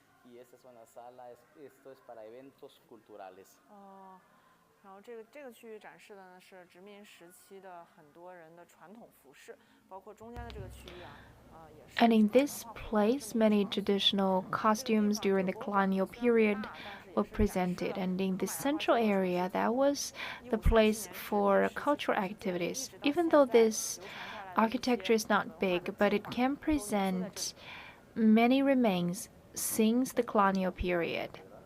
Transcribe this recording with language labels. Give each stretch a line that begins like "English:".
Spanish: Y esta es una sala, esto es para eventos culturales.
Chinese: 然后这个区域展示的呢是殖民时期的很多人的传统服饰，包括中间的这个区域啊。
English: And in this place, many traditional costumes during the colonial period were presented. And in the central area, that was the place for cultural activities. Even though this architecture is not big, but it can present many remains since the colonial period.